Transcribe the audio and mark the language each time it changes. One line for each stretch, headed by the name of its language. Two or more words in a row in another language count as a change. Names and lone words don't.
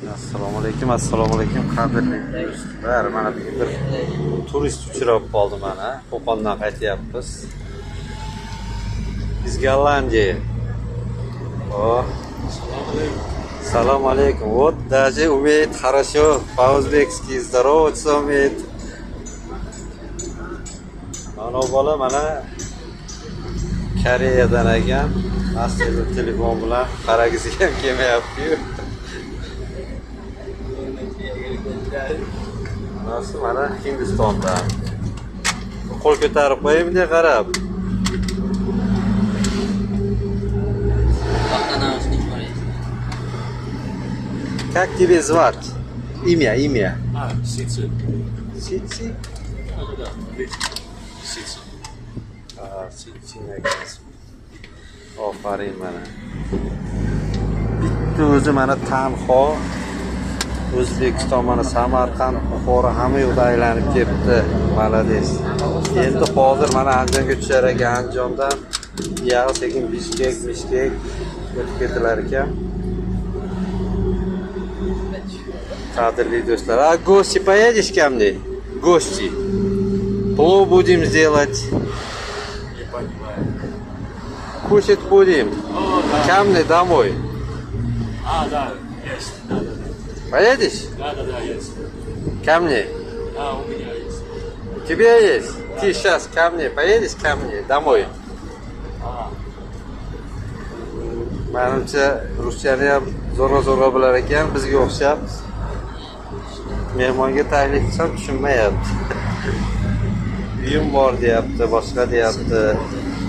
Uzbek: Assalomu alaykum qadrli do'stlar. Mana bir turist uchrab qoldi mana. Qo'qondan qaytyapmiz. Biz Gollandiya. Oh. Assalomu alaykum.
Russian: Вот даже умеет хорошо по-узбекски. Здороваться умеет.
Uzbek: Mana bola mana Koreyadan ekan. Aslida telefon bilan qaragisi ham kelmayapti-yu. Nasıl mana Hindistonda. Qo'l ko'tarib qo'ying bunday qarab.
Russian: Как тебя звать? Имя. Сицы. Сици? Да. Сицы.
Uzbek: Sitsi ekan. Ofarin mana. Bitta o'zi mana tanho O'zbekiston mana Samarqand, Buxoro hamma yoqda aylanib ketdi. Malades. Endi hozir mana Andijonga tushar ekan. Andijondan buyog'i sekin Bishkek o'tib ketilar ekan. Qadrli do'stlar,
Russian: a гости поедешь ко мне? Гости. Плов будем делать. Не понимаю. Кушать будем. Ко мне домой. Да, есть. Да. Поедешь? Да, есть. Ко мне. У меня есть. У тебя есть? Ты сейчас ко мне поедешь ко мне домой?
Uzbek: Menimcha ruschani ham zo'rg'a bilar ekan, bizga o'xshab. Mehmonga taklif qilsam tushunmayapti. Uyim bor deyapti, boshqa deyapti.